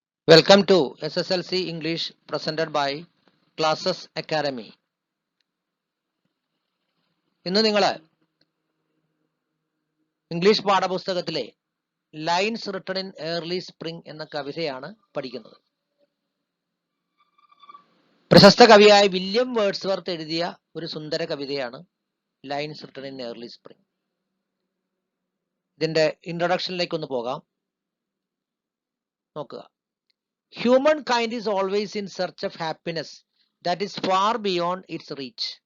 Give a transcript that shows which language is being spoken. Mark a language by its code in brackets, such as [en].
[en] Welcome to SSLC English presented by Classes Academy. [ml] ഇന്ന് നിങ്ങൾ English പാഠപുസ്തകത്തിലെ lines written in early spring എന്ന കവിതയാണ് പഠിക്കുന്നത്. പ്രശസ്ത കവിയായ വില്യം വേർഡ്സ്വർത്ത് എഴുതിയ ഒരു സുന്ദര കവിതയാണ് lines written in early spring. ഇതിന്റെ ഇൻട്രൊഡക്ഷനിലേക്ക് ഒന്ന് പോകാം. നോക്കുക. [en] Humankind is always in search of happiness that is far beyond its reach.